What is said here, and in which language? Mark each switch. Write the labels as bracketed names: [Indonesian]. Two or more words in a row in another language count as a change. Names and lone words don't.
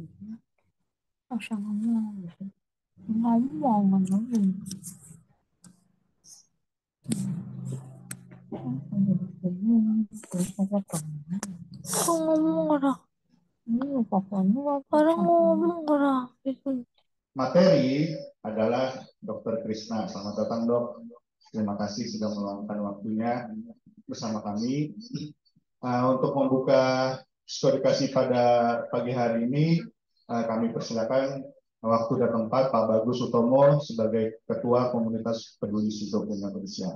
[Filipino] Ang sama mo. Ngomong, ano yun. Kung ngomong ka na. Ano pa pa? Ano pa pa? Parang ngomong ka na. [Indonesian] Materi adalah Dr. Krisna. Selamat datang, Dok. Terima kasih sudah meluangkan waktunya bersama kami. Untuk membuka psikoterapi pada pagi hari ini, kami persilakan waktu dan tempat Pak Bagus Utomo sebagai Ketua Komunitas Peduli Schizofrenia Indonesia.